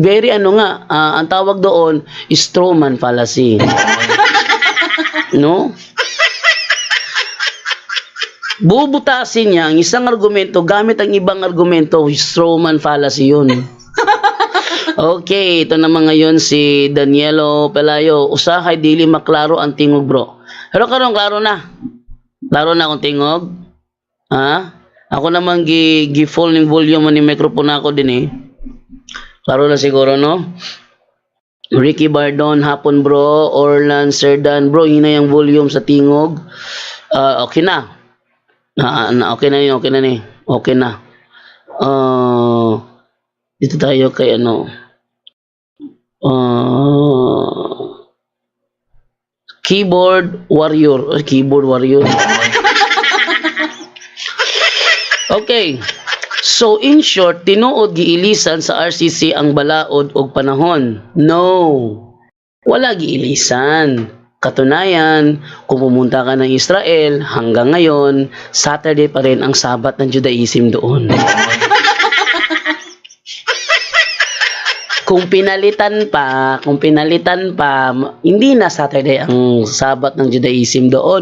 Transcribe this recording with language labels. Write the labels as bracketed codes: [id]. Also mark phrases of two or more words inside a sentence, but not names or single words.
[tl] Very ang tawag doon, [en] strawman fallacy. [tl] No? Bubutasin niya ang isang argumento gamit ang ibang argumento, [en] strawman fallacy [tl] yun. Okay, ito naman ngayon si Danielo Pelayo. [ceb] Usahay dili maklaro ang tingog bro. Pero karon klaro na. Klaro na akong tingog. Ha? [tl] Ako naman gi-full ng volume ng microphone ako din eh. [ceb] Klaro na siguro, no? Ricky Bardon, hapon bro. Orlan Serdan, bro, hina yung volume sa tingog. Okay na. Okay na yun, okay na ni. Okay na. [tl] Dito tayo kay Keyboard Warrior. Keyboard Warrior. Okay. [en] So in short, [ceb] tinuod giilisan sa RCC ang balaod og panahon. No. Wala giilisan. [tl] Katunayan, kung pumunta ka ng Israel, hanggang ngayon, Saturday pa rin ang Sabat ng Judaism doon. Kung pinalitan pa, hindi na Saturday ang Sabat ng Judaism doon.